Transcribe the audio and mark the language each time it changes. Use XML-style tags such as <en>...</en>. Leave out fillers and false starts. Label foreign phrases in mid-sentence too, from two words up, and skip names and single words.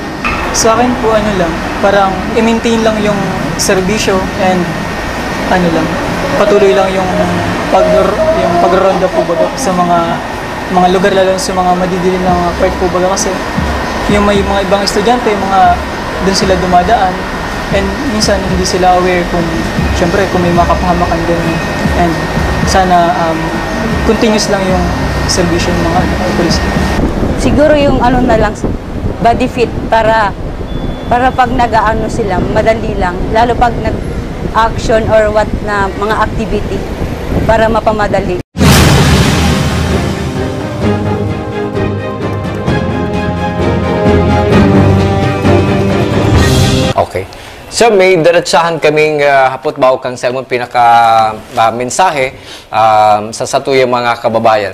<tl>Sa akin po lang, parang i-maintain lang yung serbisyo and patuloy lang yung pagronda po baga sa mga lugar, lalo sa mga madidilim na part po baga, kasi yung may mga ibang estudyante, doon sila dumadaan and minsan hindi sila aware kung may makapahamakan din, and sana continuous lang yung serbisyo ng mga police. Siguro yung na lang,</tl> <en>body fit</en> <tl>para pag nag-aano sila, madali lang, lalo pag nag-action</tl> <en>or what</en> <tl>na mga activity para mapamadali. Okay.</tl> <bik>So may diretsahan kaming hapot-baw kang sa among pinaka-mensahe sa satuyang mga kababayan.</bik>